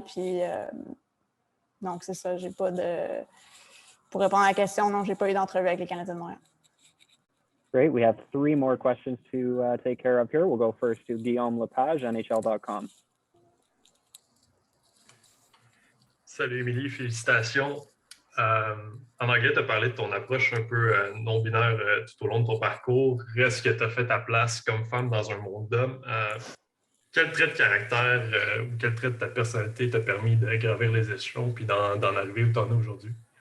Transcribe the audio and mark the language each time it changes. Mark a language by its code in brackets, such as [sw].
[fr] Puis, donc, c'est ça. J'ai pas de... Pour répondre à la question, non, j'ai pas eu d'entrevue avec les Canadiens de Montréal. [en] Great. We have 3 more questions to take care of here. We'll go first to Guillaume Lepage, NHL.com. [fr] Salut Émilie, félicitations. En anglais, tu as parlé de ton approche un peu non-binaire tout au long de ton parcours. Reste que tu as fait ta place comme femme dans un monde d'hommes. Quel trait de caractère ou quel trait de ta personnalité t'a permis de gravir les échelons puis d'en arriver où tu en es aujourd'hui?